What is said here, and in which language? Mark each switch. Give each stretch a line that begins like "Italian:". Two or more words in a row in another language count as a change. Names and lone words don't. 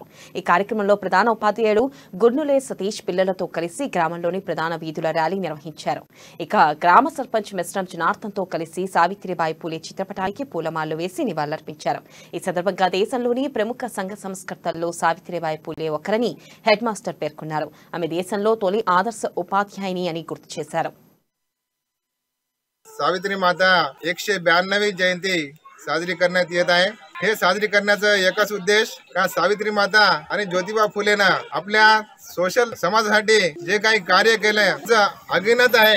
Telugu: ఈ కార్యక్రమంలో ప్రధాన ఉపాధ్యాయుడు గుర్నులే సతీష్ పిల్లలతో కలిసి గ్రామంలోని ప్రధాన వీధుల ర్యాలీ నిర్వహించారు. ఇక గ్రామ సర్పంచ్ మిశ్రం జనార్దన్తో కలిసి సావిత్రిబాయి పూలే చిత్రపటానికి పూలమాలలు వేసి నివాళులర్పించారు. ఈ సందర్భంగా దేశంలోని ప్రముఖ సంఘ సంస్కర్తల్లో సావిత్రిబాయి పూలే ఒకరని హెడ్ మాస్టర్ పేర్కొన్నారు. ఆమె దేశంలో తొలి ఆదర్శ ఉపాధ్యాయుని అని గుర్తు చేశారు.
Marathi: सावित्री माता 192वी जयंती साजरी करण्यात येत आहे. हे साजरी करण्याचा एकच उद्देश का सावित्री माता आणि ज्योतिबा फुलेंना आपल्या सोशल समाजासाठी जे काही कार्य केले अगिनत आहे.